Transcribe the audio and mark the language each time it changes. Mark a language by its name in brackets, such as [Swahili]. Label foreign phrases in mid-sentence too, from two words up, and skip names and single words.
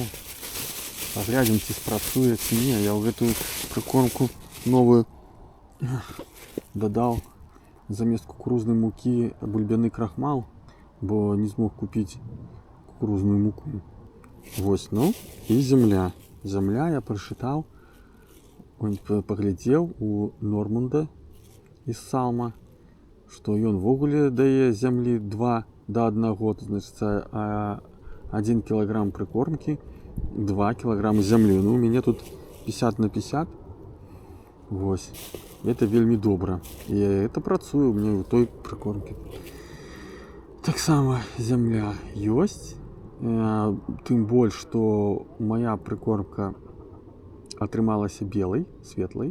[Belarusian] Паглядзім, ці спрацуе, ці не. Я ў гэтую прыкормку новую дадаў замест кукурузнай мукі бульбяны крахмал, бо не змог купіць кукурузную муку. Вось, ну і земля. Земля я прачытаў, паглядзеў у Норманда из Салма, што ён вогуле дае зямлі 2 до 1, [Russian] значит, 1 килограмм прикормки, 2 килограмма земли. Ну, у меня тут 50 на 50. Вось. [Belarusian] Это вельмі добра. [Russian] И это працуе у меня у той прикормки. [Belarusian] Так само земля ёсць. Тым больш, што [Russian] моя прикормка [Belarusian] атрымалася белай, светлай.